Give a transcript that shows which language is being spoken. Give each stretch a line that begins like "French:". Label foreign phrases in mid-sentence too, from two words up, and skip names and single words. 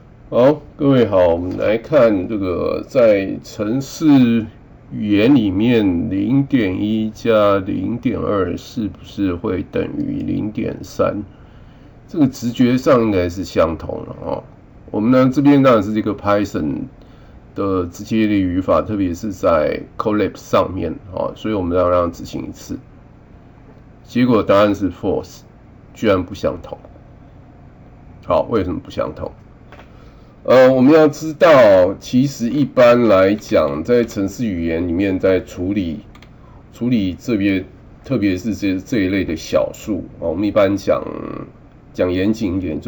Chinese: 好，各位好，我們來看這個在程式語言裡面 0.1 加 0.2 是不是會等於 0.3？這個直覺上應該是相同了哦。我們呢這邊當然是這個 Python 的直接的語法，特別是在 Colab 上面哦，所以我們要讓它執行一次，結果答案是 false，居然不相同。好，為什麼不相同？我們要知道，其實一般來講，在程式語言裡面，在處理這邊，特別是這一類的小數，我們一般講嚴謹一點，